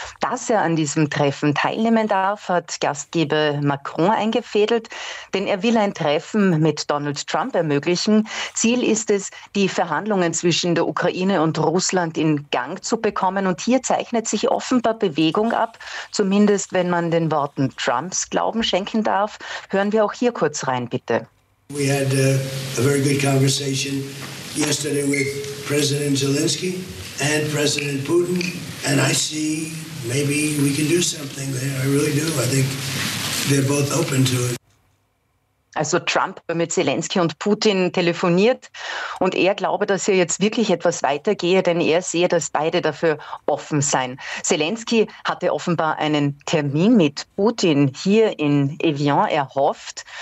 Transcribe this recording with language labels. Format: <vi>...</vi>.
<de>Dass er an diesem Treffen teilnehmen darf, hat Gastgeber Macron eingefädelt, denn er will ein Treffen mit Donald Trump ermöglichen. Ziel ist es, die Verhandlungen zwischen der Ukraine und Russland in Gang zu bekommen, und hier zeichnet sich offenbar Bewegung ab, zumindest wenn man den Worten Trumps Glauben schenken darf. Hören wir auch hier kurz rein, bitte.</de> <en>We had a very good conversation yesterday with President Zelensky and President Putin, and I see maybe we can do something there. I really do. I think they're both open to it.</en> <de>Also Trump mit Zelensky und Putin telefoniert und er glaube, dass hier jetzt wirklich etwas weitergehe, denn er sehe, dass beide dafür offen seien. Zelensky hatte offenbar einen Termin mit Putin hier in Evian erhofft.</de>